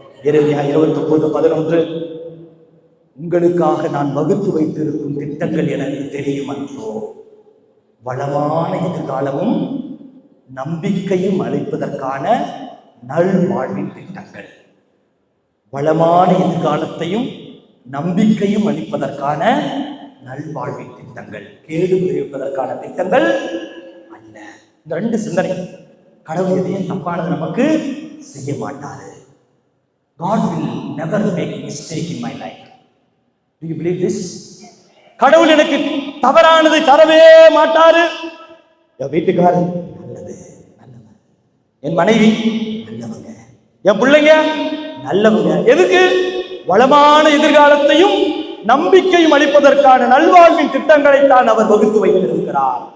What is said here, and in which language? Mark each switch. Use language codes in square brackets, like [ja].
[ta] எரேமியா 29:11. உங்களுக்காக நான் வகுத்து வைத்திருக்கும் திட்டங்கள் எனக்கு தெரியும் அன்றோ, வளமான எதிர்காலமும் நம்பிக்கையும் அளிப்பதற்கான நல் வாழ்வின் திட்டங்கள். வளமான எதிர்காலத்தையும் நம்பிக்கையும் அளிப்பதற்கான நல்வாழ்வின் திட்டங்கள், கேடு விளைவிப்பதற்கான திட்டங்கள் அல்ல. இந்த 2 சிந்தனை. கடவுள் எதையும் தப்பானது நமக்கு செய்ய மாட்டாரு. [en] God will never make mistake in my life. Do you believe this? [ta] கடவுள் எனக்கு தவறானதை தரவே மாட்டாரு. என் வீட்டுக்காரர் நல்லது, நல்லவங்க. என் மனைவி நல்லவங்க. என் பிள்ளைங்க நல்லவங்க. எதுக்கு? வளமான எதிர்காலத்தையும் நம்பிக்கையும் அளிப்பதற்கான நல்வாழ்வின் திட்டங்களை தான் அவர் வகுத்து வைத்திருக்கிறார்.